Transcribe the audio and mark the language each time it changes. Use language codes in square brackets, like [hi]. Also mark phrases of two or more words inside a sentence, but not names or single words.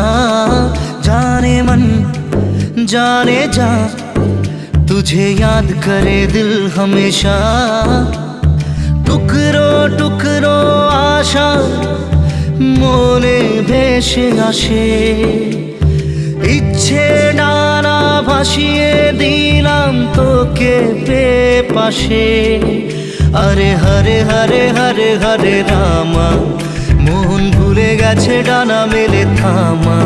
[hi] जाने मन जाने जा तुझे याद करे दिल हमेशा। [bn] টুকরো টুকরো আশা মনে ভেসে আসে ইচ্ছে ডানা ভাসিয়ে দিলাম তোকে বেপাশে। [hi] अरे हरे हरे हरे हरे रामा [bn] মন ভুলে গেছে ডানা মেলে থামা।